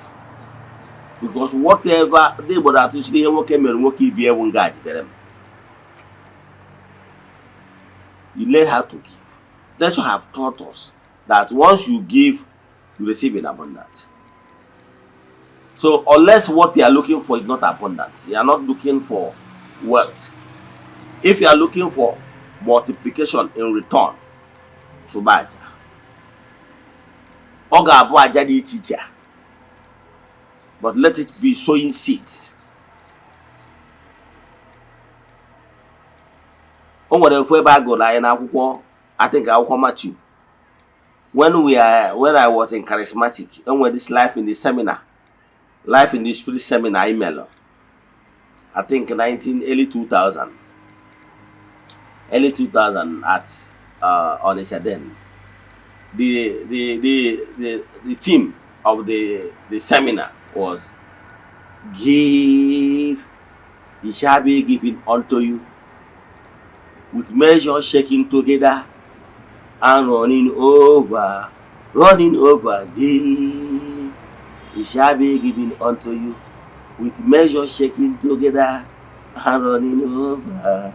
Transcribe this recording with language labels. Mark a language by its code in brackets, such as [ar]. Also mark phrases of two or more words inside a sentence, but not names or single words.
[en] Because whatever they would have to say, you learn how to give. They should have taught us that once you give, you receive in abundance. So unless what you are looking for is not abundant, you are not looking for wealth. If you are looking for multiplication in return, [ig] chuba aja. Ọ ga-abụ aja dị iche iche, [en] but let it be sowing seeds. [ig] O nwere ofu ebe a gụrụ anyị n'akwụkwọ, [en] I think akwụkwọ Matthew. When I was in charismatic, [ig] o nwere [en] this life in the seminar, life in the spirit seminar email. I think early 2000 at Onitsha then. The theme of the seminar was give, it shall be given unto you, with measure shaking together and running over, give, it shall be given unto you, with measure shaking together and running over.